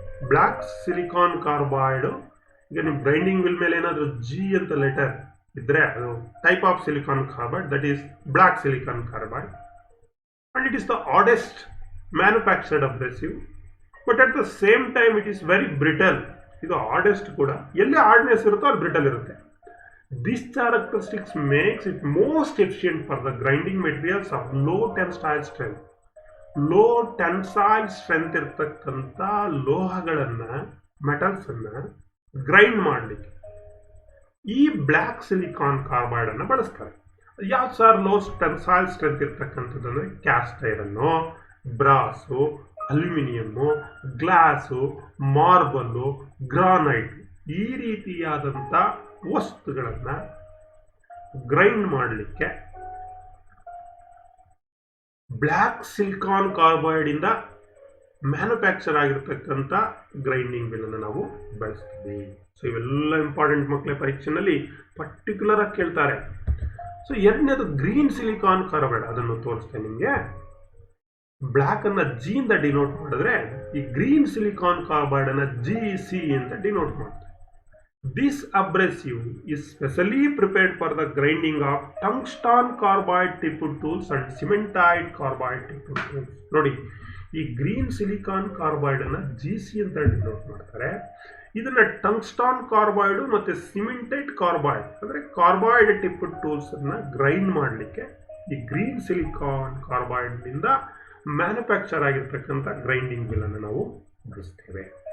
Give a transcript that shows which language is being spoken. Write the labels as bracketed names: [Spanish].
[Kannada] Black silicon carbide, ಈಗ ನಿಮ್ಮ grinding will ಮೇಲೆ ಏನಾದರೂ ಜಿ ಅಂತ ಲೆಟರ್ ಇದ್ರೆ ಅದು type of silicon carbide, [English] That is black silicon carbide. And it is the hardest manufactured abrasive, but at the same time it is very brittle. [Kannada] ಇದು ಆಡೆಸ್ಟ್ ಕೂಡ, ಎಲ್ಲಿ ಹಾರ್ಡ್ನೆಸ್ ಇರುತ್ತೋ ಅಲ್ಲಿ ಬ್ರಿಟಲ್ ಇರುತ್ತೆ. [English] This characteristics makes it most efficient for the grinding materials of low tensile strength. [Kannada] Low tensile strength ಇರ್ತಕ್ಕಂಥ ಲೋಹಗಳನ್ನು, ಮೆಟಲ್ಸನ್ನು grind ಮಾಡಲಿಕ್ಕೆ ಈ ಬ್ಲ್ಯಾಕ್ ಸಿಲಿಕಾನ್ ಕಾರ್ಬೈಡನ್ನು ಬಳಸ್ತಾರೆ. ಯಾವ್ದು ಸರ್ ಲೋ ಟೆನ್ಸೈಲ್ ಸ್ಟ್ರೆಂತ್ ಇರ್ತಕ್ಕಂಥದ್ದು ಅಂದರೆ caste iron, ಬ್ರಾಸು, aluminium, glass, marble, granite, ಈ ರೀತಿಯಾದಂಥ ವಸ್ತುಗಳನ್ನು ಗ್ರೈಂಡ್ ಮಾಡಲಿಕ್ಕೆ ಬ್ಲ್ಯಾಕ್ ಸಿಲಿಕಾನ್ ಕಾರ್ಬೈಡ್ ಇಂದ ಮ್ಯಾನುಫ್ಯಾಕ್ಚರ್ ಆಗಿರ್ತಕ್ಕಂಥ ಗ್ರೈಂಡಿಂಗ್ ವಿಲ್ ಅನ್ನು ನಾವು ಬಳಸ್ತೀವಿ. ಸೊ ಇವೆಲ್ಲ ಇಂಪಾರ್ಟೆಂಟ್ ಮಕ್ಕಳ ಪರೀಕ್ಷೆನಲ್ಲಿ ಪರ್ಟಿಕ್ಯುಲರ್ ಆಗಿ ಕೇಳ್ತಾರೆ. ಸೊ ಎರಡನೇದು ಗ್ರೀನ್ ಸಿಲಿಕಾನ್ ಕಾರ್ಬೈಡ್, ಅದನ್ನು ತೋರಿಸ್ತೇನೆ ನಿಮಗೆ. ಬ್ಲ್ಯಾಕ್ ಅನ್ನ ಜಿ ಇಂದ ಡಿನೋಟ್ ಮಾಡಿದ್ರೆ ಈ ಗ್ರೀನ್ ಸಿಲಿಕಾನ್ ಕಾರ್ಬೈಡ್ ಅನ್ನ GC ಅಂತ ಡಿನೋಟ್ ಮಾಡ್ತಾರೆ. [English] This abrasive is specially prepared for the grinding of tungsten carbide tipped tools and cementite carbide tipped tools. [Kannada] ನೋಡಿ, ಈ ಗ್ರೀನ್ ಸಿಲಿಕಾನ್ ಕಾರ್ಬೈಡ್ ಅನ್ನ GC ಅಂತ ಡಿನೋಟ್ ಮಾಡ್ತಾರೆ. ಇದನ್ನ ಟಂಗ್ಸ್ಟಾನ್ ಕಾರ್ಬೈಡ್ ಮತ್ತೆ ಸಿಮೆಂಟೈಟ್ ಕಾರ್ಬೈಡ್ ಅಂದ್ರೆ ಕಾರ್ಬೈಡ್ ಟಿಪ್ಡ್ ಟೂಲ್ಸ್ ಅನ್ನ ಗ್ರೈಂಡ್ ಮಾಡಲಿಕ್ಕೆ ಈ ಗ್ರೀನ್ ಸಿಲಿಕಾನ್ ಕಾರ್ಬೈಡ್ ನಿಂದ ಮ್ಯಾನುಫ್ಯಾಕ್ಚರ್ ಆಗಿರ್ತಕ್ಕಂಥ ಗ್ರೈಂಡಿಂಗ್ ವಿಲ್ ಅನ್ನು ನಾವು ಬಳಸ್ತೇವೆ.